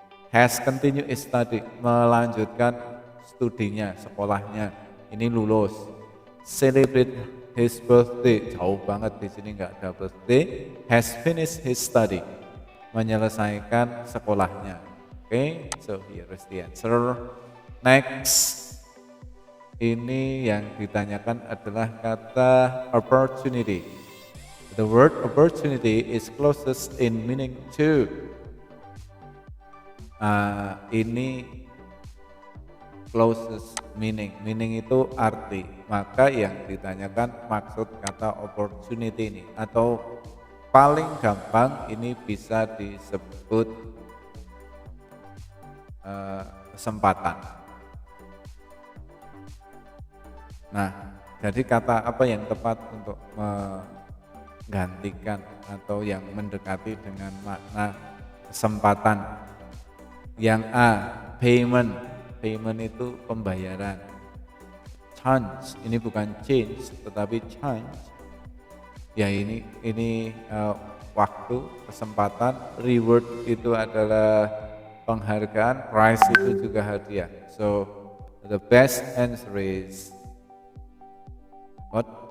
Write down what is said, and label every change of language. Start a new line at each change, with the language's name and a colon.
English: Has continued study,
Indonesian: melanjutkan studinya, sekolahnya. Ini lulus.
English: Celebrate his birthday,
Indonesian: jauh banget di sini nggak ada birthday.
English: Has finished his study,
Indonesian: menyelesaikan sekolahnya.
English: Oke, so here is the answer. Next.
Indonesian: Ini yang ditanyakan adalah kata opportunity.
English: The word opportunity is closest in meaning to. Ini closest meaning. Meaning
Indonesian: itu arti. Maka yang ditanyakan maksud kata opportunity ini, atau paling gampang ini bisa disebut kesempatan. Nah, jadi kata apa yang tepat untuk menggantikan atau yang mendekati dengan makna kesempatan? Yang A, payment. Payment itu pembayaran. Chance, ini bukan change tetapi chance. Ya ini waktu, kesempatan. Reward itu adalah penghargaan, prize itu juga hadiah.
English: So the best answer is what?